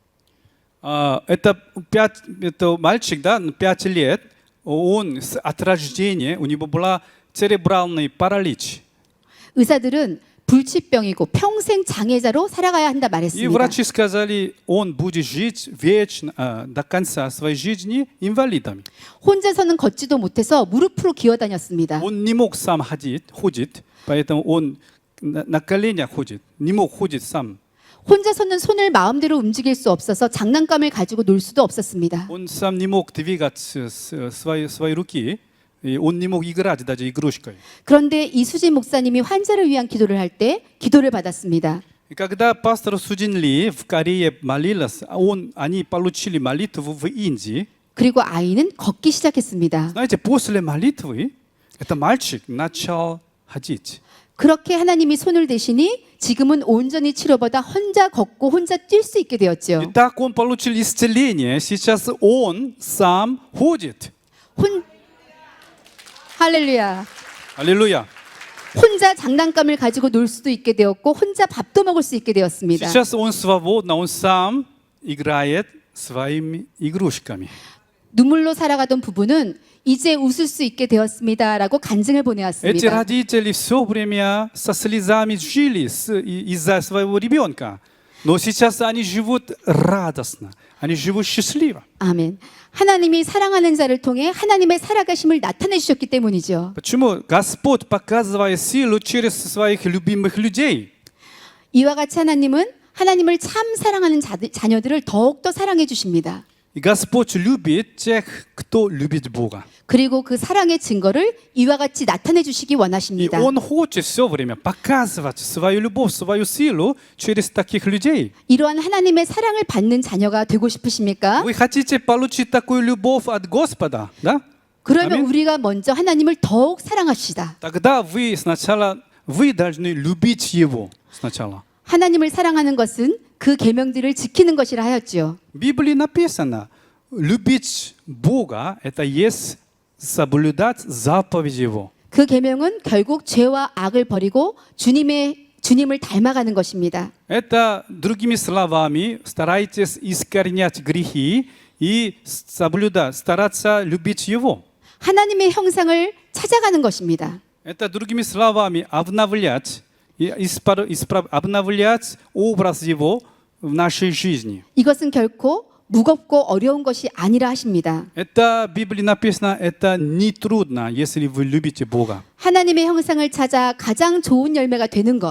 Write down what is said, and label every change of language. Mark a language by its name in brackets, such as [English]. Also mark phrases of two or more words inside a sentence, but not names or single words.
[Russian] Это мальчик, да, 5 лет, он от рождения, у него была церебральный паралич. [Korean] 의사들은 불치병이고 평생 장애자로 살아가야 한다 [Russian] И [Korean] 말했습니다. [Russian] врачи сказали, он будет жить вечно, до конца своей жизни инвалидом. [Korean] 혼자서는 걷지도 못해서 무릎으로 기어다녔습니다. [Russian] Он не мог сам ходить, поэтому он на коленях ходит, не мог ходить сам. [Korean] 혼자서는 손을 마음대로 움직일 수 없어서 장난감을 가지고 놀 수도 없었습니다. [Russian] Он сам не мог двигать свои руки, и он не мог играть даже игрушкой. [Korean] 그런데 이수진 목사님이 환자를 위한 기도를 할 때 기도를 받았습니다. [Russian] И когда пастор Суджин Ли в Корее молился, они получили молитву в Индии. [Korean] 그리고 아이는 걷기 시작했습니다. [Russian] Знаете, после молитвы этот мальчик начал ходить. [Korean] 그렇게 하나님이 손을 대시니 지금은 온전히 치료받아 혼자 걷고 혼자 뛸 수 있게 [Russian] И [Korean] 되었죠. [Russian] так он получил исцеление. Сейчас он сам ходит. [Korean] 할렐루야. [Russian] Аллилуйя. [Korean] 혼자 장난감을 가지고 놀 수도 있게 되었고 혼자 밥도 먹을 수 있게 되었습니다. [Russian] Сейчас он свободно, он сам играет своими игрушками. [Korean] 눈물로 살아가던 부부는 이제 웃을 수 있게 되었습니다라고 간증을 [Russian] Эти [Korean] 보내왔습니다. [Russian] родители все время со слезами жили из-за своего ребенка. Но сейчас они живут радостно, они живут счастливо. [Korean] 아멘. 하나님이 사랑하는 자를 통해 하나님의 살아가심을 나타내 주셨기 때문이죠. [Russian] Почему? Господь показывает силу через своих любимых людей. [Korean] 이와 같이 하나님은 하나님을 참 사랑하는 자녀들을 더욱더 사랑해 주십니다. [Russian] И Господь любит тех, кто любит Бога. [Korean] 그리고 그 사랑의 증거를 이와 같이 나타내 주시기 [Russian] И [Korean] 원하십니다. [Russian] Он хочет все время показывать свою любовь, свою силу через таких людей. [Korean] 이러한 하나님의 사랑을 받는 자녀가 되고 싶으십니까? [Russian] Вы хотите получить такую любовь от Господа, да? [Korean] 그러면 아멘. 우리가 먼저 하나님을 더욱 사랑합시다. [Russian] Тогда вы должны любить Его сначала. [Korean] 하나님을 사랑하는 것은 그 계명들을 지키는 것이라 하였지요. [Russian] В Библии написано, любить Бога – это есть соблюдать заповеди Его. [Korean] 그 계명은 결국 죄와 악을 버리고 주님을 닮아가는 것입니다. [Russian] Это, другими словами, старайтесь искоренять грехи и стараться любить Его. [Korean] 하나님의 형상을 찾아가는 것입니다. [Russian] Это, другими словами, обновлять обновлять образ Его в нашей жизни. [Korean] 이것은 결코 무겁고 어려운 것이 아니라 하십니다. [Russian] Это, в Библии написано, это не трудно, если вы любите Бога. [Korean] 하나님의 형상을 찾아 가장 좋은 열매가 되는 것.